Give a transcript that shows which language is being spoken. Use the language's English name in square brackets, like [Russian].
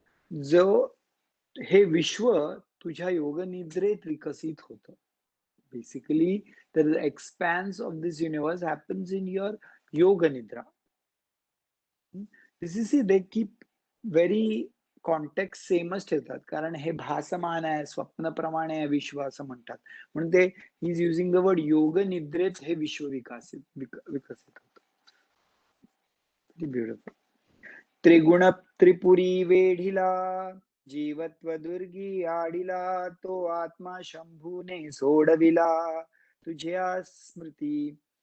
[Marathi] जो हे विश्व तुझ्या योगनिद्रेत विकसित होतं. [English] Basically, the expanse of this universe happens in your yoga nidra. This is, they keep very context [Marathi] सेमच ठेवतात, कारण हे भासमान आहे, स्वप्नप्रमाणे आहे विश्व असं म्हणतात. म्हणून ते [English] he is using the word [Marathi] योग निद्रेत हे विश्व विकसित होतं. ब्युटिफुल. त्रिगुण त्रिपुरी वेढिला, जीवत्व दुर्गी आडिला, तो आत्मा शंभूने सोडविला, तुझ्या स्मृती.